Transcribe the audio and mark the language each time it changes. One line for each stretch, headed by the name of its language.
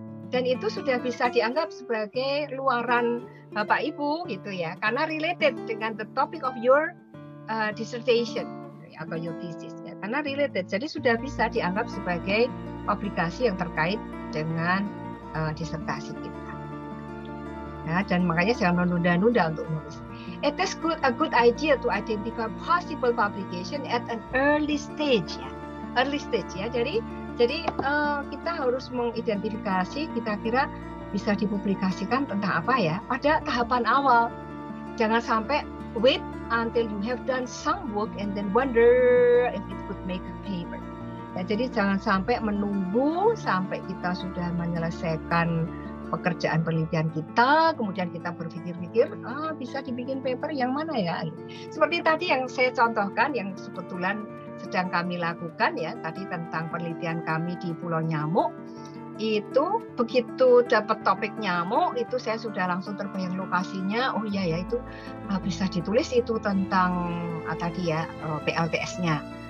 Indonesian: Dan itu sudah bisa dianggap sebagai luaran Bapak Ibu gitu ya, karena related dengan
English: the topic of your dissertation
Indonesian: atau your thesis ya, karena related. Jadi sudah bisa dianggap sebagai publikasi yang terkait dengan disertasi kita. Ya, dan makanya jangan menunda-nunda untuk menulis.
English: It is a good idea to identify possible publication at an early stage ya. Early stage ya.
Indonesian: Jadi kita harus mengidentifikasi kira-kira bisa dipublikasikan tentang apa ya pada tahapan awal. Jangan sampai
English: wait until you have done some work and then wonder if it could make a paper.
Indonesian: Ya, jadi jangan sampai menunggu sampai kita sudah menyelesaikan pekerjaan penelitian kita, kemudian kita berpikir-pikir, bisa dibikin paper yang mana ya? Seperti tadi yang saya contohkan, yang kebetulan sedang kami lakukan ya, tadi tentang penelitian kami di Pulau Nyamuk, itu begitu dapat topik nyamuk, itu saya sudah langsung terbayang lokasinya, oh iya ya itu bisa ditulis itu tentang tadi ya PLTS-nya.